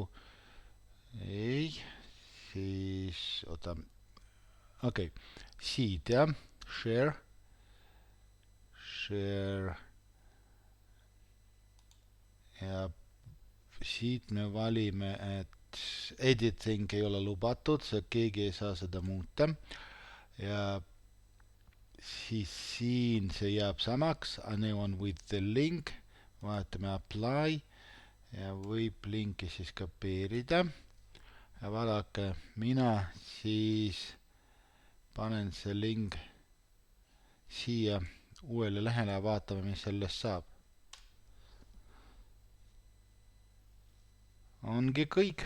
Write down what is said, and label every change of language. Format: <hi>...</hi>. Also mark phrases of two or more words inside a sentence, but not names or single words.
<et>Ei, siis okei, siit jah, share ja siit me valime, et editing ei ole lubatud, keegi ei saa seda muuta ja siis siin see jääb samaks,</et> <en>anyone with the link,</en> <et>vaatame apply ja võib linki siis kopeerida ja vaadake, mina siis panen see link siia uuele lehele ja vaatame, mis sellest saab. Ongi kõik.</et>